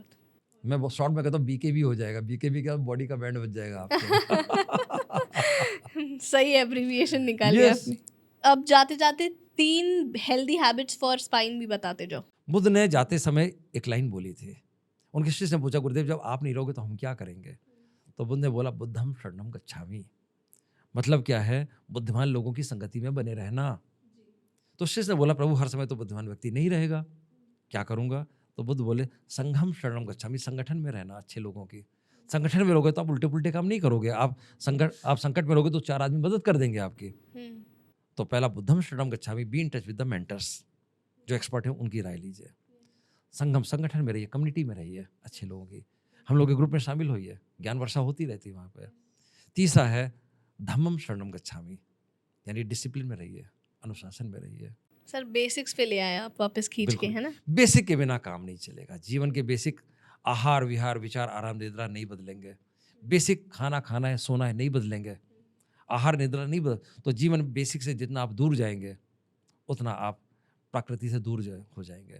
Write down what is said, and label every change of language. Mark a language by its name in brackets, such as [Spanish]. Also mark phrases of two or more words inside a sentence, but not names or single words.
[Hindi] मैं बहुत शॉर्ट में कहता हूँ बीकेबी हो जाएगा, बीकेबी का बॉडी का बैंड बच जाएगा आपके। सही एब्रीविएशन निकाली [English] Yes. [Hindi] आपने। अब जाते जाते 3 [English] healthy habits for spine [Hindi] भी बताते जाओ। बुद्ध ने जाते समय एक लाइन बोली थी। उनके शिष्य ने पूछा, गुरुदेव जब आप नहीं रहोगे तो हम क्या करेंगे? तो बुद्ध ने बोला, [Pali] बुद्धम शरणम गच्छामि। [Hindi] मतलब क्या है? बुद्धिमान लोगों की संगति में बने रहना। तो शिष्य ने बोला, प्रभु हर समय तो बुद्धिमान व्यक्ति नहीं रहेगा, क्या करूँगा? तो बुद्ध बोले, [Pali] संघम शरणम गच्छामि, [Hindi] संगठन में रहना अच्छे लोगों की। संगठन में रहोगे तो आप उल्टे पुल्टे काम नहीं करोगे। आप संकट में रहोगे तो 4 आदमी मदद कर देंगे आपकी। तो पहला [Pali] बुद्धम शरणम गच्छामि, [English] be in touch with the mentors, [Hindi] जो एक्सपर्ट हैं उनकी राय लीजिए। संगम संगठन में रहिए, कम्युनिटी में रहिए अच्छे लोगों की, हम लोग के ग्रुप में शामिल होइए, ज्ञान वर्षा होती रहती है वहाँ पे। तीसरा है [Pali] धम्मम शरणम गच्छामि, [Hindi] यानी डिसिप्लिन में रहिए, अनुशासन में रहिए। सर बेसिक्स पे ले आए आप वापस खींच के, है ना? बेसिक के बिना काम नहीं चलेगा। जीवन के बेसिक आहार विहार विचार आराम निद्रा नहीं बदलेंगे। बेसिक खाना खाना है, सोना है, नहीं बदलेंगे। आहार निद्रा नहीं बदल, तो जीवन बेसिक से जितना आप दूर जाएंगे उतना आप प्रकृति से दूर हो जाएंगे।